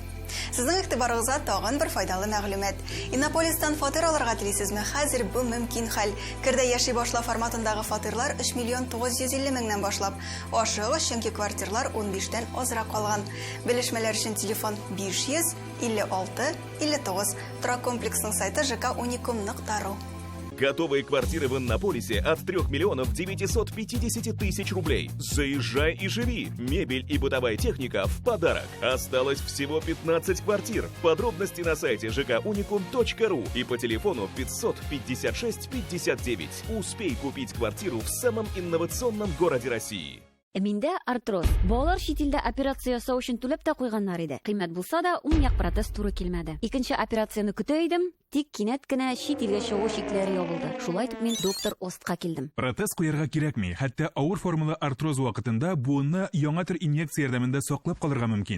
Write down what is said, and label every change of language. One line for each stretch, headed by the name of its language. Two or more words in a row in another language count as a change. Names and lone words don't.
Tatar: Сезнең игътибарыгызга тагын бер файдалы мәгълүмат. Иннополистан фатир алырга телисезме? Хәзер бу мөмкин хәл. Кирдә яши башла форматындагы фатирлар 3 миллион 950 меңнән башлап. Ашыгы, чөнки квартирлар 15 тән азрак калган. Белешмәләр өчен телефон 500 56 59. Торак комплексның сайты jkunicom.ru.
Russian: Готовые квартиры в Иннополисе от 3 миллионов 950 тысяч рублей. Заезжай и живи. Мебель и бытовая техника в подарок. Осталось всего 15 квартир. Подробности на сайте jkunicom.ru и по телефону 556 59. Успей купить квартиру в самом инновационном городе России.
Tatar: Миндә артроз. Балалар чит илдә операция ясау өчен түләп тә куйганнар иде. Кыйммәт булса да, уң як протез туры килмәде. Икенче операцияны көтә идем, тик кинәт кенә чит илгә чыгу шикләре ябылды. Шулай итеп мин доктор Остка килдем. Протез куярга кирәкми, хәтта авыр формалы артроз вакытында буынны яңа төр инъекция ярдәмендә саклап калырга мөмкин.